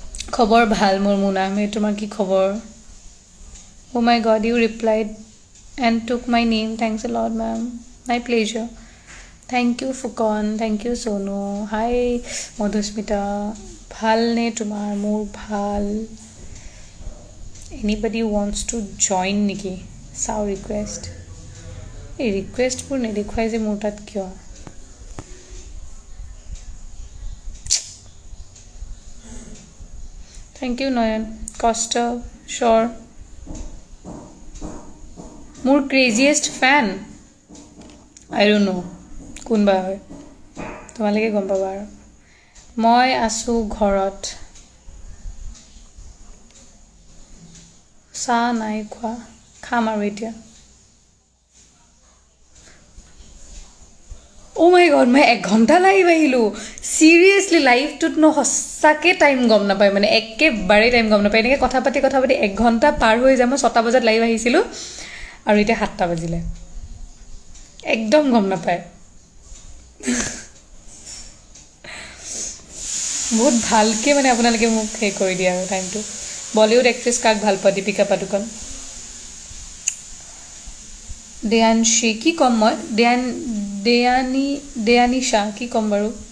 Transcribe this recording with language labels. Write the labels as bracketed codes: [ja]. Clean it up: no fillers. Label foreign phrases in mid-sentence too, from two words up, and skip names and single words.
[as] খবৰ ভাল মোৰ মুনা মে তোমাৰ কি খবৰ [en] Oh my god you replied and took my name thanks a lot ma'am my pleasure thank you Fukon thank you Sonu hi Madhusmita [as] ভাল নে তোমাৰ মোৰ ভাল [en] anybody wants to join [as] নেকি চাও ৰিকুৱেষ্ট এই ৰিকুৱেষ্টবোৰ নেদেখুৱাই যে মোৰ তাত কিয় [en] Thank you, Noyan. Costa, sure. More craziest fan? I don't know. [as] কোনবা হয় তোমালোকে গম পাবা আৰু মই আছো ঘৰত চাহ নাই খোৱা খাম আৰু এতিয়া [en] Oh my god, [as] মই 1 ঘণ্টা লাইভ আহিলোঁ [en] seriously live [as] ন সঁচাকৈ টাইম গম নাপায় মানে একেবাৰে টাইম গম নাপায় এনেকৈ কথা পাতি 1 ঘণ্টা পাৰ হৈ যায় মই 6টা বজাত লাইভ আহিছিলোঁ আৰু এতিয়া 7টা বাজিলে একদম গম নাপায় বহুত ভালকৈ মানে আপোনালোকে মোক সেই কৰি দিয়ে আৰু টাইমটো [en] Bollywood actress [as] কাক ভাল পোৱা দীপিকা পাডুকন দেয়ানশী কি ক'ম মই দেয়ানিশা কি ক'ম বাৰু